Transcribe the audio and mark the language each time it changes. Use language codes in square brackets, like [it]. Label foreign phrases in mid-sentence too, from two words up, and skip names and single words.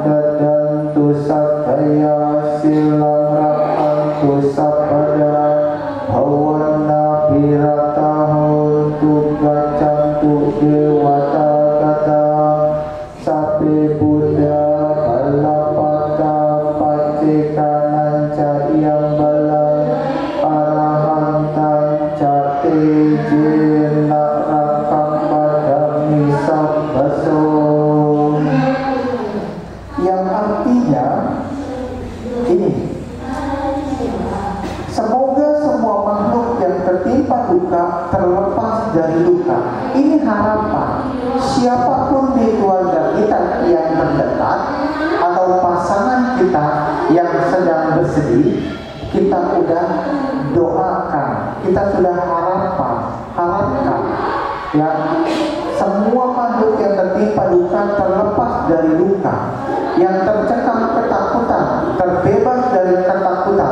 [pi] dadantu sattaya silang rakantu sabada, bhawana biratahontu gacantu dewata kata, sape buddha balapata pacekanan ca iyang balang, arahantan ca tejena rakang padami sabbaso. [id] Yang artinya ini, semoga semua makhluk yang tertimpa duka terlepas dari duka. Ini harapan. Siapapun di keluarga kita yang terdekat atau pasangan kita yang sedang bersedih, kita sudah doakan, kita sudah harapkan, ya, semua makhluk yang tertimpa duka terlepas dari duka, yang tercekam ketakutan, terbebas dari ketakutan.